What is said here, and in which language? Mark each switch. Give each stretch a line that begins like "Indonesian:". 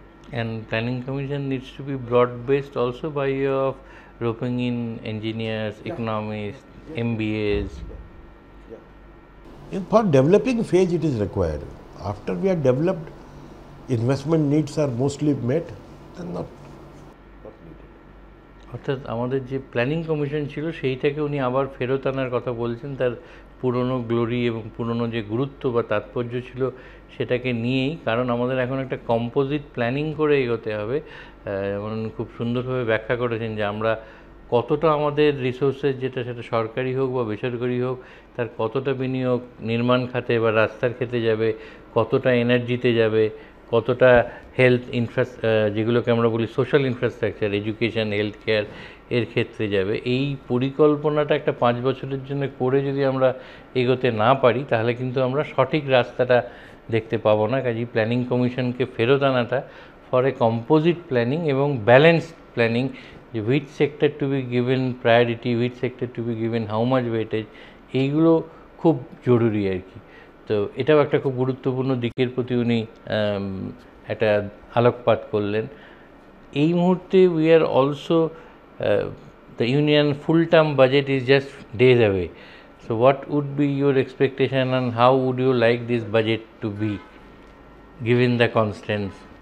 English: And Planning Commission needs to be broad-based also by way of roping in engineers, economists, MBAs. For developing phase it is required. After we are developed, investment needs are mostly met and not needed.
Bangla: অর্থাৎ আমাদের যে planning commission ছিল সেইটাকে উনি আবার ফেরত আনার কথা বলছেন, তার পুরনো গ্লোরি এবং পুরনো যে গুরুত্ব বা তাৎপর্য ছিল সেটাকে নিয়েই, কারণ আমাদের এখন একটা কম্পোজিট প্ল্যানিং করে এগোতে হবে। যেমন খুব সুন্দরভাবে ব্যাখ্যা করেছেন যে আমরা কতটা আমাদের রিসোর্সেস, যেটা সেটা সরকারি হোক বা বেসরকারি হোক, তার কতটা বিনিয়োগ নির্মাণ খাতে বা রাস্তার ক্ষেত্রে যাবে, কতটা এনার্জিতে যাবে, কতটা হেলথ যেগুলোকে আমরা বলি social infrastructure, education, health care এর ক্ষেত্রে যাবে। এই পরিকল্পনাটা একটা 5 বছরের জন্য করে যদি আমরা এগোতে না পারি, তাহলে কিন্তু আমরা সঠিক রাস্তাটা দেখতে পাবো না। কাজেই প্ল্যানিং কমিশনকে ফেরত আনাটা
English: for a composite planning
Bangla: এবং ব্যালেন্সড প্ল্যানিং, যে
English: which sector to be given priority, which sector to be given how much weightage,
Bangla: এইগুলো খুব জরুরি আর কি। তো এটাও একটা খুব গুরুত্বপূর্ণ দিকের প্রতি উনি একটা আলোকপাত করলেন। এই মুহূর্তে
English: we are also the union full term budget is just days away. So what would be your expectation and how would you like this budget to be given the constraints?